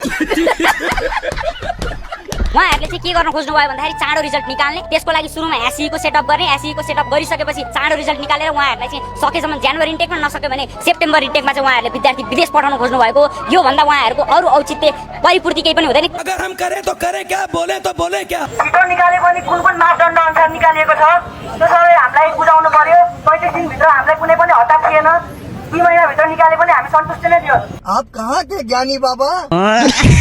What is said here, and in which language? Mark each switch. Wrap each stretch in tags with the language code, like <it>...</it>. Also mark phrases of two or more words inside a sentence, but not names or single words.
<ne>उहाँहरूले चाहिँ के गर्न खोज्नु भयो भन्दाखेरि चाँडो रिजल्ट निकाल्ने, त्यसको लागि सुरुमा एसईको सेटअप गर्ने, एसईको सेटअप गरिसकेपछि चाँडो रिजल्ट निकालेर उहाँहरूलाई चाहिँ सकेसम्म जनवरी इन्टेकमा नसक्यो भने सेप्टेम्बर इन्टेकमा चाहिँ उहाँहरूले विद्यार्थी विदेश पठाउन खोज्नु भएको। यो भन्दा उहाँहरूको अरू औचित्य परिपूर्ति केही पनि हुँदैन।</ne> <hi>अगर हम करें तो करें क्या, बोले तो बोले क्या।</hi> <ne>छिटो निकाले पनि कुन कुन मापदण्ड अनुसार निकालिएको छ त्यो सबै हामीलाई बुझाउनु पर्यो। 35 दिनभित्र हामीलाई कुनै पनि हतार थिएन, 2 महिनाभित्र निकाले पनि हामी सन्तुष्ट नै थियो।</ne> <hi>आप कहाँ के ज्ञानी बाबा।</hi>